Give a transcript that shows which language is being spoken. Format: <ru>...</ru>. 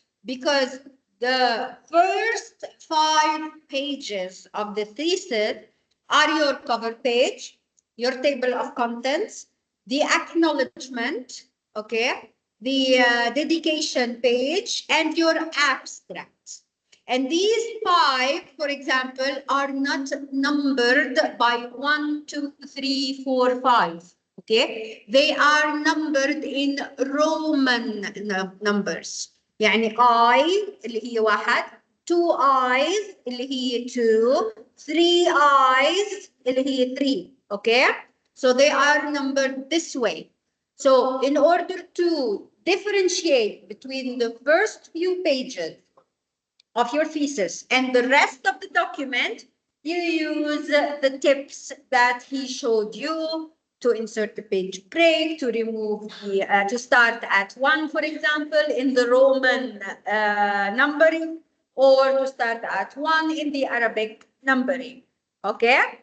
<en>Because the first 5 pages of the thesis are your cover page, your table of contents, the acknowledgement, okay, the dedication page, and your abstract. And these 5, for example, are not numbered by 1, 2, 3, 4, 5. Okay? They are numbered in Roman numbers.</en> <ar>يعني I اللي هي 1, 2 I's اللي هي 2, 3 I's اللي هي 3.</ar> <en>Okay? So they are numbered this way. So in order to differentiate between the first few pages of your thesis and the rest of the document, you use the tips that he showed you to insert the page break, to remove the, to start at 1, for example, in the Roman numbering, or to start at 1 in the Arabic numbering. Okay?</en>